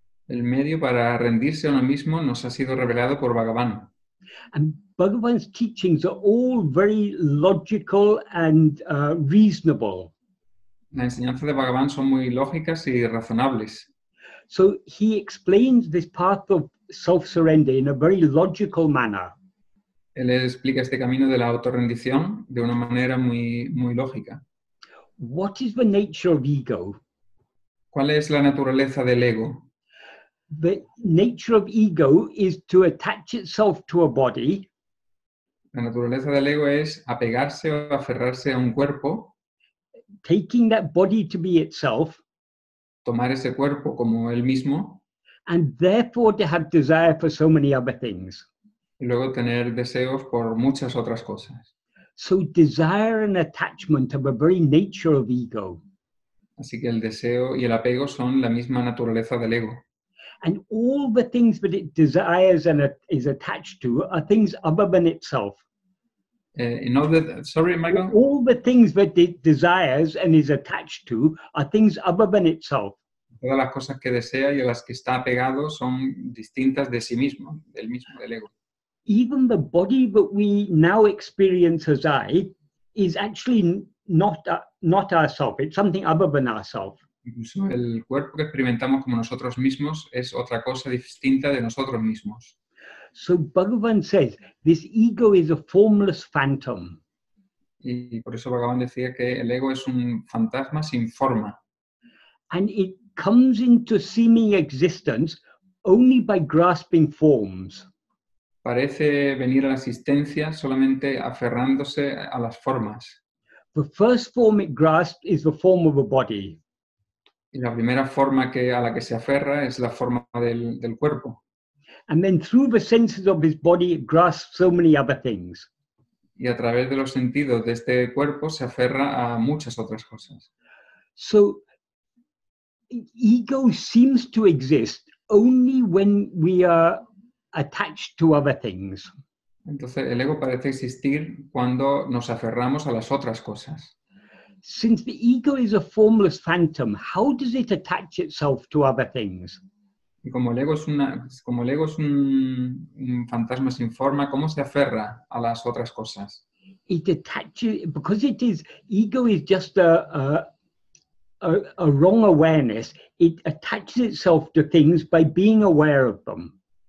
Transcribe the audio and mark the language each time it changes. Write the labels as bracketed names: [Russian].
[Spanish] El medio para rendirse a uno mismo nos ha sido revelado por Bhagavan. [English] And Bhagavan's teachings are all very logical and reasonable. [Spanish] La enseñanza de Bhagavan son muy lógicas y razonables. [English] So he explains this path of self-surrender in a very logical manner. [Spanish] Él explica este camino de la autorrendición de una manera muy lógica. [English] What is the nature of ego? [Spanish] ¿Cuál es la naturaleza del ego? [English] The nature of ego is to attach itself to a body. [Spanish] La naturaleza del ego es apegarse o aferrarse a un cuerpo, [English] taking that body to be itself, [Spanish] tomar ese cuerpo como él mismo, [English] and therefore to have desire for so many other things. [Spanish] y luego tener deseos por muchas otras cosas. [English] So desire and attachment are the very nature of ego. [Spanish] Así que el deseo y el apego son la misma naturaleza del ego. [English] And all the things that it desires and is attached to are things other than itself. Sorry, Michael? All the things that it desires and is attached to are things other than itself. [Spanish] Todas las cosas que desea y a las que está apegado son distintas de sí mismo, del ego. [English] Even the body that we now experience as I is actually not ourself. It's something other than ourself. [Spanish] Incluso el cuerpo que experimentamos como nosotros mismos es otra cosa distinta de nosotros mismos. [English] So Bhagavan says, this ego is a formless phantom. [Spanish] Y por eso Bhagavan decía que el ego es un fantasma sin forma. [English] And it comes into seeming existence only by grasping forms. [Spanish] Parece venir a la existencia solamente aferrándose a las formas. [English] The first form it grasps is the form of a body. [Spanish] Y la primera forma a la que se aferra es la forma del cuerpo. [English] And then through the senses of his body, it grasps so many other things. [Spanish] Y a través de los sentidos de este cuerpo se aferra a muchas otras cosas. [English] So ego seems to exist only when we are attached to other things. [Spanish] Entonces el ego parece existir cuando nos aferramos a las otras cosas. [English] Since the ego is a formless phantom, how does it attach itself to other things? [Spanish] Y como el ego es un fantasma sin forma, ¿cómo se aferra a las otras cosas? [English] It attaches, because it is, ego is just a wrong awareness. It attaches itself to things by being aware of them.